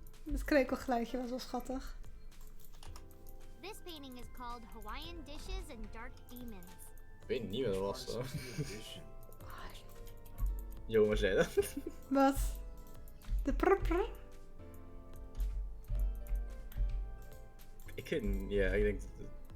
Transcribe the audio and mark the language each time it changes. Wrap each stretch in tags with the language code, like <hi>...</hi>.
<nl>Het krekelgeluidje was wel schattig.</nl> <en>this painting is called Hawaiian Dishes and Dark Demons.</en> <nl>Ik weet niet wat het was hoor.</nl> <en>Edition.</en> <nl>Jongen zei dat. Wat? De prrr. Ik weet niet, ja, ik denk dat het...</nl>